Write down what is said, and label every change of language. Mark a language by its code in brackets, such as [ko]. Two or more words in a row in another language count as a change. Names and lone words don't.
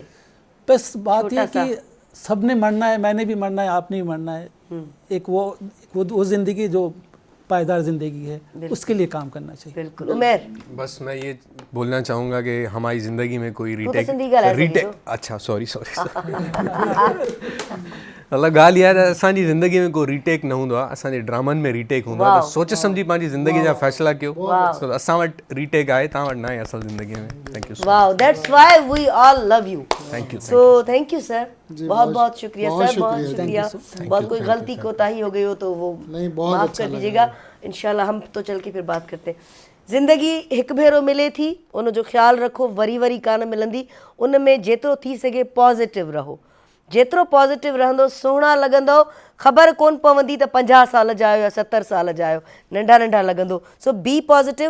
[ur] بس بات یہ کہ سب نے مرنا ہے، میں نے بھی مرنا ہے، آپ نے بھی مرنا ہے. ایک وہ زندگی جو پائیدار زندگی ہے، اسکے لیے کام کرنا چاہیے. بالکل۔ عمر, بس میں یہ بولنا چاہوں گا کہ ہماری زندگی میں کوئی ری ٹیک اچھا سوری مطلب [sd] ॻाल्हि इहा आहे त असांजी ज़िंदगी में कोई रीटेक न हूंदो आहे, असांजे ड्रामनि में रीटेक हूंदो आहे। त सोचे सम्झी पंहिंजी ज़िंदगी जा फ़ैसिला कयो। असां वटि रीटेक आहे, तव्हां वटि न आहे असल ज़िंदगी में। [en] Thank you. Wow, that's why we all love you. Thank you. So thank you [ur] سر، بہت بہت شکریہ سر، بہت شکریہ. بہت کوئی غلطی کوتاہی ہو گئی ہو تو وہ معاف کر دیجیےگا. ان شاء اللہ ہم تو چل کے پھر بات کرتے ہیں. [sd] ज़िंदगी हिकु भेरो मिले थी, उन जो ख़्यालु रखो, वरी वरी कान मिलंदी। उन में जेतिरो थी सघे पॉज़िटिव रहो, जेतिरो पॉज़िटिव रहंदो सुहिणा लॻंदो। ख़बर कोन पवंदी त 50 साल जा आहियो या 70 साल जा आहियो, नंढा नंढा लॻंदो। [en] So be positive.